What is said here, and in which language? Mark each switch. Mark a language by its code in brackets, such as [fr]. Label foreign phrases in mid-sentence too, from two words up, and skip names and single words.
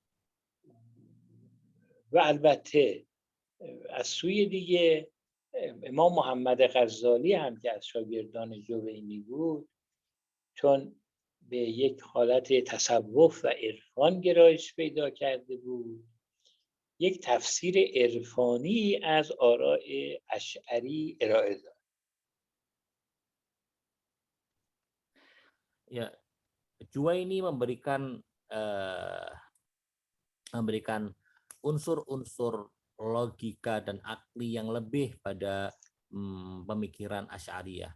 [fa] و البته از سوی دیگه امام محمد غزالی هم که از شاگردان جوینی بود، چون به یک حالت تصوف و عرفان گرایش پیدا کرده بود، یک تفسیر عرفانی از آراء اشعری ارائه داد. [id] Ya, Juwaini memberikan unsur-unsur logika dan akli yang lebih pada pemikiran Asy'ariyah.